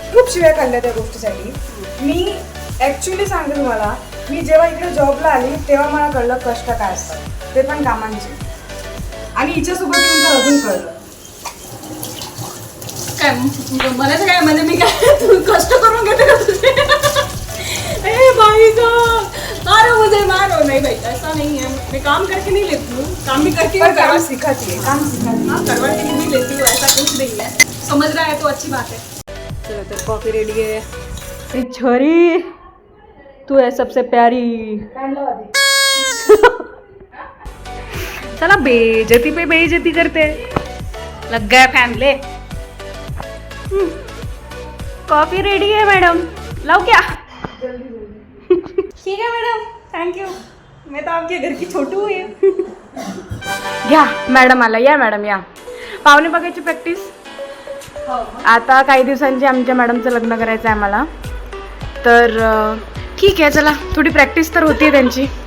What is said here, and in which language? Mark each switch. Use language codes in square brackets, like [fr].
[mr] खूप शिव्या खाल्ल्या त्या गोष्टीसाठी. मी ॲक्च्युली सांगते तुम्हाला, मी जेव्हा इकडे जॉबला आली तेव्हा मला कळलं कष्ट काय असतात, ते पण कामांचे. आणि हिच्यासोबत येऊन तर अजून कळलं काय मला काय, म्हणजे मी काय तू कष्ट करून घेते का तुझे? [hi] ए भाई मारो मुझे, मारो. नहीं भाई, ऐसा नहीं है. मैं काम करके नहीं लेती हूँ, काम भी करके पर काम सिखाती है, काम सिखाती हाँ, करवा के भी लेती हूँ. ऐसा कुछ नहीं है. समझ रहा है तो अच्छी बात है. चलो, तो कॉफी रेडी है. छोरी तू है सबसे प्यारी. चला, बेइज्जती पे बेइज्जती करते. लग गया फैन ले. कॉफी रेडी है मैडम, लाओ क्या? ठीक है मैडम, थैंक यू. मैं तो आपके घर की छोटू हुई. [mr] घ्या मॅडम आला. या मॅडम या. पाहुणे बघायची प्रॅक्टिस. आता काही दिवसांची आमच्या मॅडमचं लग्न करायचं आहे आम्हाला. तर ठीक आहे, चला थोडी प्रॅक्टिस तर होती त्यांची.